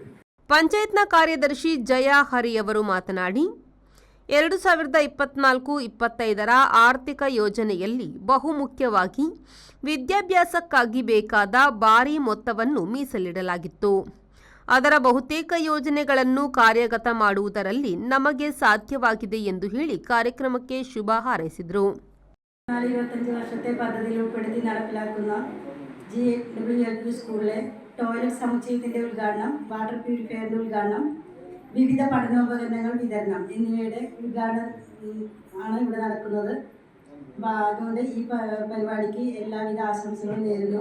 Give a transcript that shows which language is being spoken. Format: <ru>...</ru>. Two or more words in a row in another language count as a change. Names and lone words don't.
<kn>ಪಂಚಾಯತ್ನ ಕಾರ್ಯದರ್ಶಿ ಜಯಾ ಹರಿ ಅವರು ಮಾತನಾಡಿ, 2024-25ರ ಆರ್ಥಿಕ ಯೋಜನೆಯಲ್ಲಿ ಬಹುಮುಖ್ಯವಾಗಿ ವಿದ್ಯಾಭ್ಯಾಸಕ್ಕಾಗಿ ಬೇಕಾದ ಭಾರೀ ಮೊತ್ತವನ್ನು ಮೀಸಲಿಡಲಾಗಿತ್ತು. ಅದರ ಬಹುತೇಕ ಯೋಜನೆಗಳನ್ನು ಕಾರ್ಯಗತ ಮಾಡುವುದರಲ್ಲಿ ನಮಗೆ സാധ്യವಾಗಿದೆ ಎಂದು ಹೇಳಿ ಕಾರ್ಯಕ್ರಮಕ್ಕೆ ಶುಭ ಹಾರೈಸಿದರು.</kn> <ml>25 വർഷത്തെ പദ്ധതിയിൽ ഉൾപ്പെടുത്തി നടപ്പിലാക്കുന്ന GWLP സ്കൂളിലെ ടോയ്ലറ്റ് സമുച്ചയത്തിന്റെ ഉദ്ഘാടനം,</ml> <en>water purifierന്റെ</en> <ml>ഉദ്ഘാടനം, വിവിധ പഠനോപകരണങ്ങൾ വിതരണം എന്നിവയുടെ ഉദ്ഘാടനം ആണ് ഇവിടെ നടക്കുന്നത്. അതുകൊണ്ട് ഈ പരിപാടിക്ക് എല്ലാവിധ ആശംസകളും നേരുന്നു.</ml>